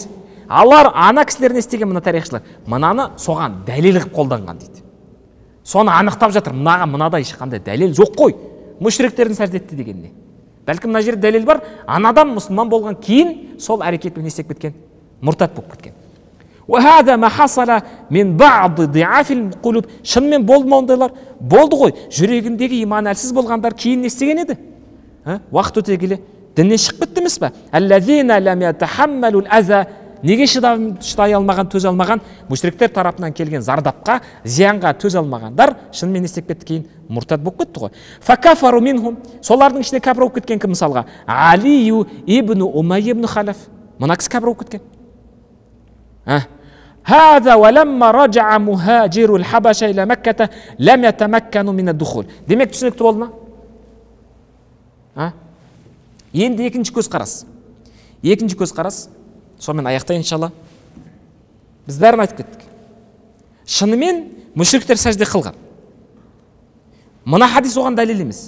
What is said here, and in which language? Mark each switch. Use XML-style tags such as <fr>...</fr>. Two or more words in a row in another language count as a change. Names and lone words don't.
<kk>Алар ана кісілер не істеген, мына тарихшылар мынаны соған дәлел қылып қолданған дейді. Соны анықтап жатыр. Мынаға мынадай ешқандай дәлел жоқ қой. Мүшриктердің сәжде етті дегенде. Бәлкім мына жерде дәлел бар. Анадан мұсылман болған кейін сол әрекетпен не істеп кеткен? Мұртат болып кеткен.</kk> <ar>وهذا ما حصل من بعض ضعاف القلوب.</ar> <kk>Шынымен болды ма ондайлар? Болды ғой. Жүрегіндегі иман әлсіз болғандар кейін не істеген еді? Уақыт өте келе діннен шығып кетті емес пе?</kk> <ar>الذين لم يتحملوا الأذى.</ar> <kk>Неге шыдай алмаған, төзе алмаған? Мүшриктер тарапынан келген зардапқа, зиянға төзе алмағандар шынымен не істеп кетті кейін? Мұртат болып кетті ғой.</kk> <ar>فكفر منهم.</ar> <kk>Солардың ішінде кәпір болып кеткен кім мысалға? Алию ибн Умайя ибн Халаф. Мына кісі кәпір болып кеткен.</kk> <ar>هذا ولما رجع مهاجر الحبشة إلى مكة لم يتمكنوا من الدخول.</ar> <kk>Демек түсінікті болды ма? Енді екінші көз қарас. Сонымен аяқтайын иншалла. Біз бәрін айтып кеттік. Шынымен мүшриктер сәжде қылған. Мына хадис оған дәлел емес.</kk>